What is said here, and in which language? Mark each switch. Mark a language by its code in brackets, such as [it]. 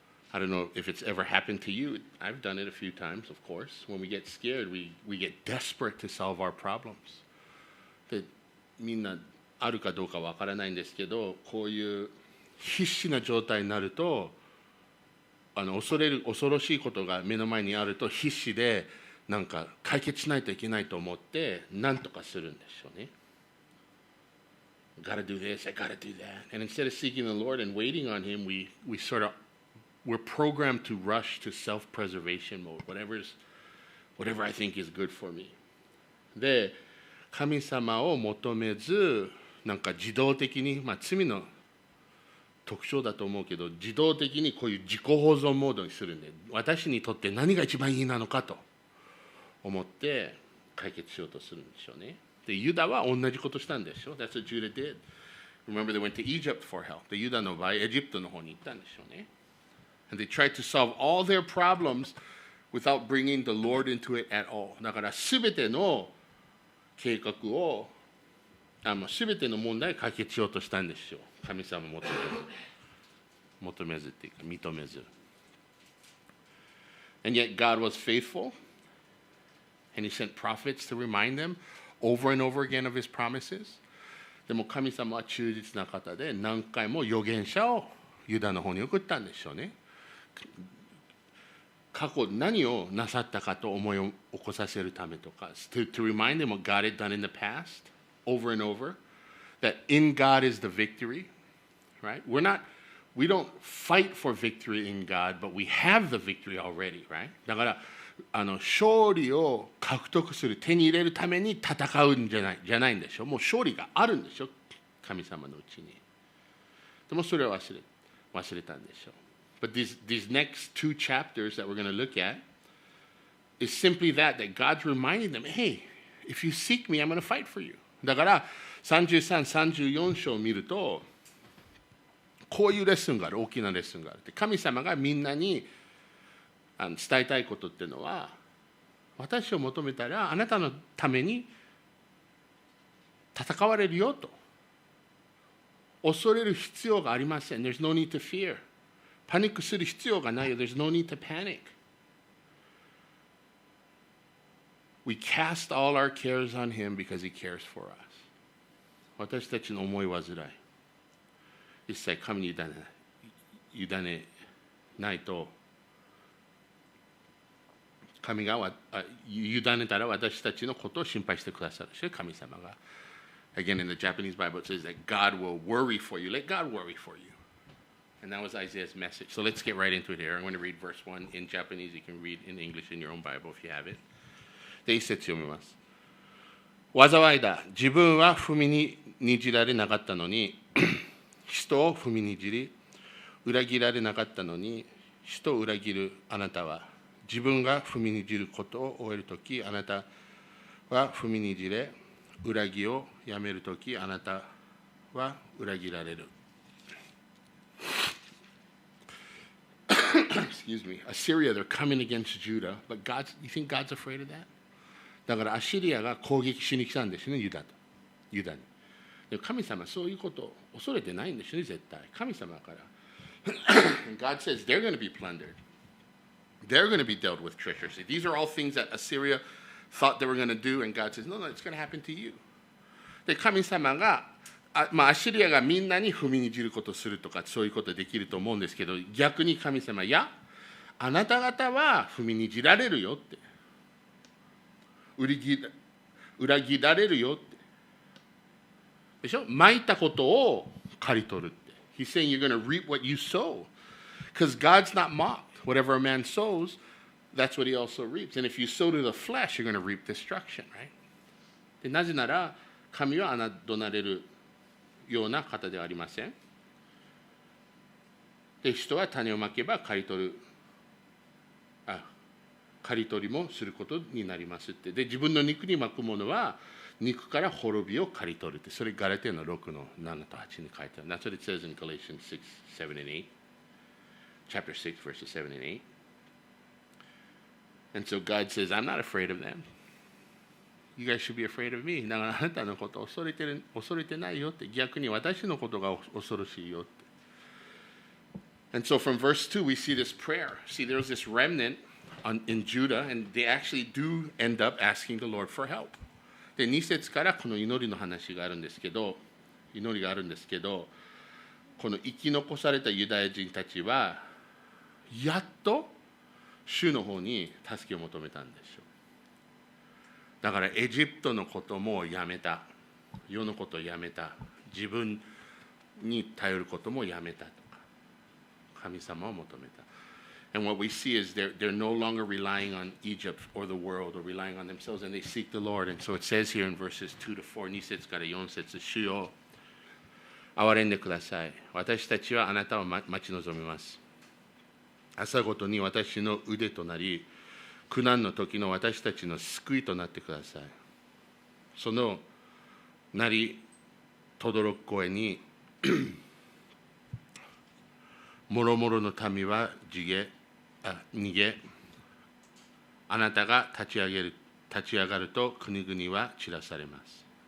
[en] I don't know if it's ever happened to you. I've done it a few times, of course. When we get scared, we get desperate to solve our problems. [ja] で、みんなあるかどうかわからないんですけど、こういう必死な状態になると、恐ろしいことが目の前にあると必死でなんか解決しないといけないと思って何とかするんですよね。 [en] Gotta do this, I gotta do that. And instead of seeking the Lord and waiting on Him, we're programmed to rush to self-preservation mode. Whatever I think is good for me. [ja] で、神様を求めず、なんか自動的に、罪の特徴だと思うけど、自動的にこういう自己保存モードにするんで、私にとって何が一番いいなのかと思って解決しようとするんでしょうね。で、ユダは同じことしたんでしょ。 [en] That's what Judah did. Remember, they went to Egypt for help. [ja] で、ユダの場合、エジプトの方に行ったんでしょうね。 [en] And they tried to solve all their problems without bringing the Lord into it at all. [ja] だから、すべての計画を、すべての問題を解決しようとしたんですよ。神様を求めずっていうか、認めず。 [en] And yet God was faithful, and He sent prophets to remind them over and over again of His promises. [ja] でも神様は忠実な方で、何回も預言者をユダの方に送ったんでしょうね。過去何をなさったかと思い起こさせるためとか、 [en] to remind them what God had done in the past, over and over, that in God is the victory, right? We don't fight for victory in God, but we have the victory already, right? [ja] だから勝利を獲得する、手に入れるために戦うんじゃないんでしょ。もう勝利があるんでしょ、神様のうちに。でもそれを忘れたんでしょう。 [en] But these next two chapters that we're going to look at is simply that God's reminding them, hey, if you seek me, I'm going to fight for you. [ja] だから33、34章を見ると、こういうレッスンがある、大きなレッスンがある。神様がみんなに伝えたいことっていうのは、私を求めたらあなたのために戦われるよと。恐れる必要がありません。 [en] There's no need to fear. [ja] パニックする必要がないよ。 [en] There's no need to panic. We cast all our cares on him because he cares for us. [ja] 私たちの思い煩い、一切神に委ねないと、神が委ねたら私たちのことを心配してくださるし、神様が。 [en] Again, in the Japanese Bible, it says that God will worry for you. Let God worry for you. And that was Isaiah's message. So let's get right into it here. I'm going to read verse 1 in Japanese. You can read in English in your own Bible if you have it. [ja] で、一節読みます。災いだ。自分は踏みにじられなかったのに、人を踏みにじり、裏切られなかったのに、人を裏切るあなたは、自分が踏みにじることを終えるとき、あなたは踏みにじれ、裏切をやめるとき、あなたは裏切られる。 [en] Excuse me. Assyria, they're coming against Judah, but you think God's afraid of that? [ja] だからアシリアが攻撃しに来たんですね、ユダに。でも神様はそういうことを恐れてないんですね、絶対。神様から。 [en] God says they're going to be plundered. They're going to be dealt with treacherously. These are all things that Assyria thought they were going to do, and God says, no, it's going to happen to you. [ja] で、神様が、アシリアがみんなに踏みにじることをするとか、そういうことできると思うんですけど、逆に神様、いや、あなた方は踏みにじられるよって。裏切られるよって。でしょ？蒔いたことを刈り取るって。 [en] He's saying you're going to reap what you sow. Because God's not mocked. Whatever a man sows, that's what he also reaps. And if you sow to the flesh, you're going to reap destruction, right? [ja] でなぜなら、神は侮られるような方ではありません。で、人は種をまけば刈り取りもすることになりますって。で、自分の肉にまくものは、肉から滅びを刈り取るって。それガラテヤの6の7と8に書いてある。 [en] That's what it says in Galatians 6, 7 and 8. Chapter 6, verses 7 and 8. And so God says, I'm not afraid of them. You guys should be afraid of me. [ja] だからあなたのことを恐れてないよって。逆に私のことが恐ろしいよって。 [en] And so from verse 2, we see this prayer. See, there's this remnant in Judah, and they actually do end up asking the Lord for help. [ja] で、2節からこの祈りの話があるんですけど、この生き残されたユダヤ人たちは、やっと主の方に助けを求めたんでしょう。だからエジプトのこともやめた。世のことをやめた。自分に頼ることもやめたとか、神様を求めた。 [en] And what we see is they're no longer relying on Egypt or the world or relying on themselves, and they seek the Lord. And so it says here in verses 2 to 4, [ja] 2節から4節、主よ、憐れんでください。私たちはあなたを待ち望みます。朝ごとに私の腕となり、苦難の時の私たちの救いとなってください。その鳴り轟く声に、もろもろの民は逃げ、あなたが立ち上がると国々は散らされます。